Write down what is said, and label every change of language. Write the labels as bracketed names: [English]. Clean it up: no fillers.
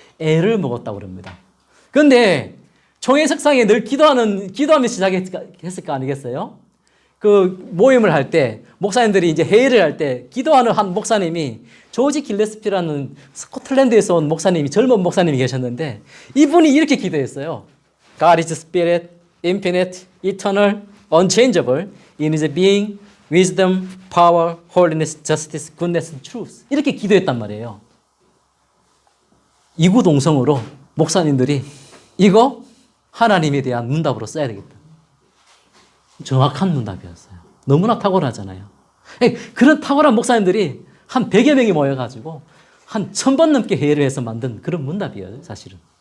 [Korean] 애를 먹었다고 그럽니다. 그런데 총회석상에 늘 기도하면서 시작했을 거 아니겠어요? 그 모임을 할 때, 목사님들이 이제 회의를 할 때 기도하는 한 목사님이 조지 길레스피라는 스코틀랜드에서 온 목사님이, 젊은 목사님이 계셨는데 이분이 이렇게 기도했어요. [English] God is spirit, infinite, eternal, unchangeable, in his being, wisdom, power, holiness, justice, goodness, and truth. [Korean] 이렇게 기도했단 말이에요. 이구동성으로 목사님들이 이거 하나님에 대한 문답으로 써야 되겠다. 정확한 문답이었어요. 너무나 탁월하잖아요. 그런 탁월한 목사님들이 한 100여 명이 모여가지고 한 1000번 넘게 회의를 해서 만든 그런 문답이에요. 사실은.